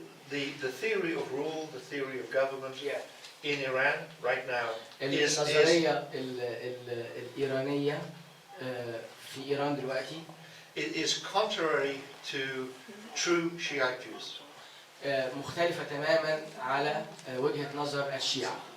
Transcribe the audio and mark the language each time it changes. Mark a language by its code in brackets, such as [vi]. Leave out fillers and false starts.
[en] The theory of rule, the theory of government in Iran right now is [ar] النظرية الإيرانية في إيران دلوقتي [en] it is contrary to true Shiite views. [ar] مختلفة تماما على وجهة نظر الشيعة.